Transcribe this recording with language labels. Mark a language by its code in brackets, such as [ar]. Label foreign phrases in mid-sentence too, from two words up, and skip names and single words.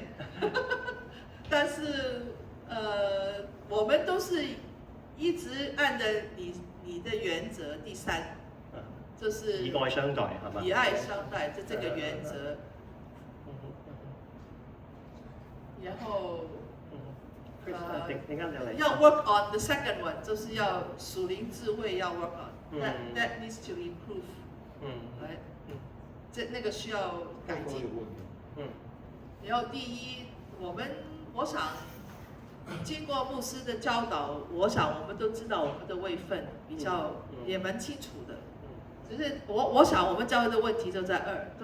[zh] 但是我們都是一直按着你的原則，第三，就是以愛相待，係嘛？以愛相待，就這個原則。然後要 [en] work on the second one， [zh] 就是要屬靈智慧要 [en] work on， that needs to improve。 [zh] 那個需要改進。然後第一，我想經過牧師的教導，我想我們都知道我們的位分，比較也蠻清楚的。只是我想我們教會的問題就在都